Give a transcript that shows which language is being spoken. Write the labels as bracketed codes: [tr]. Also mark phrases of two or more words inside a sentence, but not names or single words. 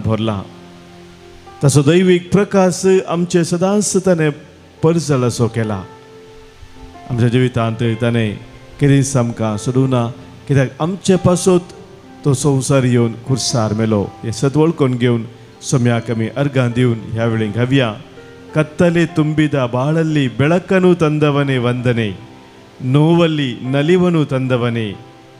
[kok] भरला ताचो दैवीक प्रकाश आमचे सदांच ताणें परजळ असो केला आमच्या जिवितांत ताणें कितेंच आमकां सोडूना कित्याक आमचे पासत तो संवसार येवन खुर्सार मेलो हे सत वळखून घेवन सोम्याक आमी अर्घां दिवन ह्या वेळी घावया कत्तले [kn] ತುಂಬಿದ ಬಾಳಲ್ಲಿ ಬೆಳಕನ್ನು ತಂದವನೇ ವಂದನೆ ನೋವಲ್ಲಿ ನಲಿವನು ತಂದವನೇ